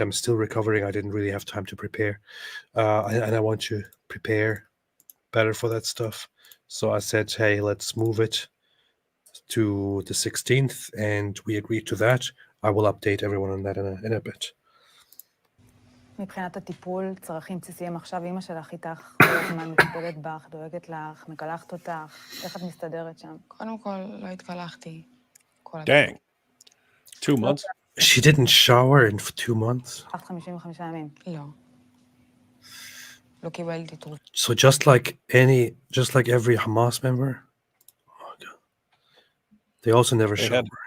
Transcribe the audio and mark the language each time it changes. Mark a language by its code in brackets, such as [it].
[en] I'm still recovering. I didn't really have time to prepare, and I want to prepare better for that stuff. So I said, "Hey, let's move it to the 16th," and we agreed to that. I will update everyone on that in a bit. [he] מבחינת הטיפול, צרכים בסיסיים עכשיו, אמא שלך איתך כל הזמן מטפלת בך, דואגת לך, מקלחת אותך, איך את מסתדרת שם? קודם כל, לא התקלחתי. כל [en] Dang. 2 months? She didn't shower in 2 months. [he] 55 ימים. לא. לא קיבלתי תרופה. [en] So just like every Hamas member. Oh God. They also never shower.